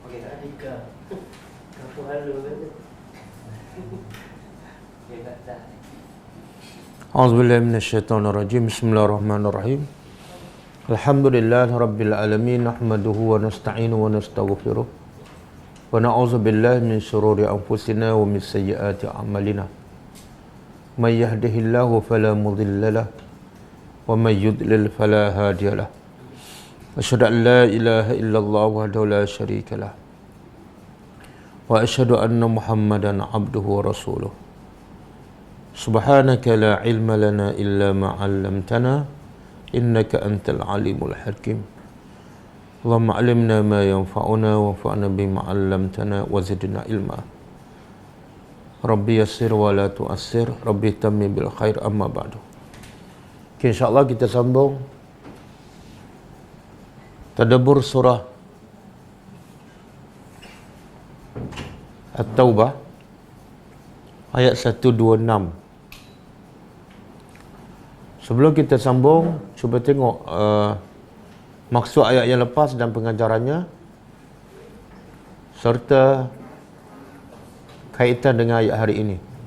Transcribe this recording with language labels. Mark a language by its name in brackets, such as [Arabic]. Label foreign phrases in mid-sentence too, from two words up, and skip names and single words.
[Malay] Adika. Kampung halu kan. Dia tak tahu. [Arabic] أعوذ بالله من الشيطان الرجيم. بسم الله الرحمن الرحيم. الحمد لله رب العالمين، نحمده ونستعينه ونستغفره. ونعوذ بالله من شرور أنفسنا ومن سيئات أعمالنا. من يهده الله فلا مضل له ومن يضلل فلا هادي له. أشهد أن لا إله إلا الله وحده لا شريك له. وأشهد أن محمدا عبده ورسوله. سبحانك لا علم لنا إلا ما علمتنا إنك أنت العليم الحكيم. اللهم علمنا ما ينفعنا وانفعنا بما علمتنا وزدنا علما. رب يسر ولا تعسر، رب تمم بالخير، أما بعد. [Malay] Okay, [Arabic] إن شاء الله [Malay] kita sambung tadabbur surah At-Taubah ayat 126. Sebelum kita sambung, cuba tengok maksud ayat yang lepas dan pengajarannya serta kaitan dengan ayat hari ini.